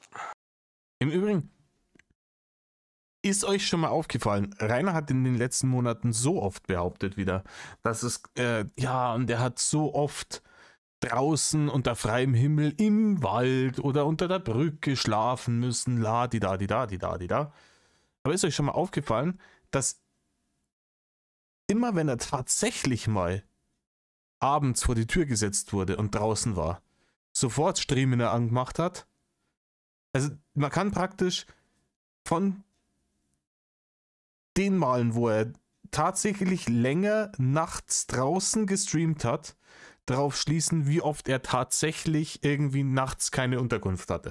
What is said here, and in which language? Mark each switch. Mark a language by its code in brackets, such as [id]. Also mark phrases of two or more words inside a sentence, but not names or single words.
[de] Im Übrigen, ist euch schon mal aufgefallen, Rainer hat in den letzten Monaten so oft behauptet wieder, dass es, und er hat so oft draußen unter freiem Himmel im Wald oder unter der Brücke schlafen müssen, la-di-da-di-da-di-da-di-da. Aber ist euch schon mal aufgefallen, dass immer wenn er tatsächlich mal abends vor die Tür gesetzt wurde und draußen war, sofort Stremene angemacht hat? Also man kann praktisch von den Malen, wo er tatsächlich länger nachts draußen gestreamt hat, darauf schließen, wie oft er tatsächlich irgendwie nachts keine Unterkunft hatte.